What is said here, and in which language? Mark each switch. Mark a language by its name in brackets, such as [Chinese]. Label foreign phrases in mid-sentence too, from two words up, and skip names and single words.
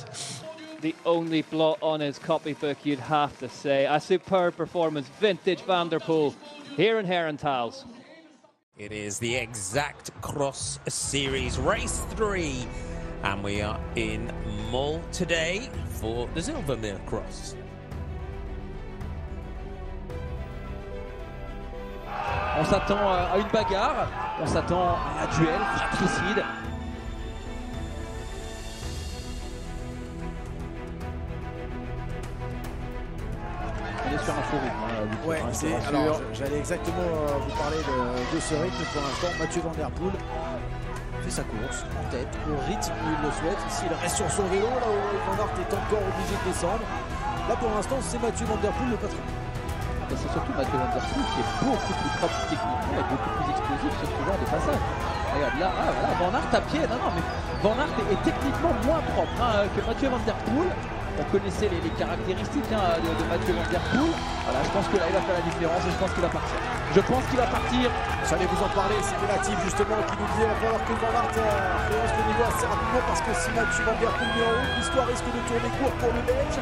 [English] The only blot on his copybook, you'd have to say. A superb performance, vintage Van der Poel, here in Herentals. It is the Exact Cross Series Race 3, and we are in Monde today for the Zilvermeer Cross. [French] On s'attend à une bagarre, on s'attend à un duel fratricide. Sur un faux rythme. Ouais, alors j'allais exactement vous parler de ce rythme pour l'instant. Mathieu van der Poel fait sa course en tête au rythme où il le souhaite. Ici, il reste sur son vélo, là où Van Aert est encore obligé de descendre. Là pour l'instant, c'est Mathieu van der Poel le patron. C'est surtout Mathieu van der Poel qui est beaucoup plus propre techniquement et beaucoup plus explosif sur ce genre de passage. Regarde là, voilà, Van Aert à pied. Non, mais Van Aert est techniquement moins propre que Mathieu van der Poel. On connaissait les caractéristiques de Mathieu Van Der Poel. Voilà, je pense que là il va faire la différence et je pense qu'il va partir. Je pense qu'il va partir. J'allais vous en parler, c'était Natif justement qui nous disait il va falloir que Van Aert rehausse le niveau assez rapidement parce que si Mathieu Van Der Poel met en haut, l'histoire risque de tourner court pour le Belge.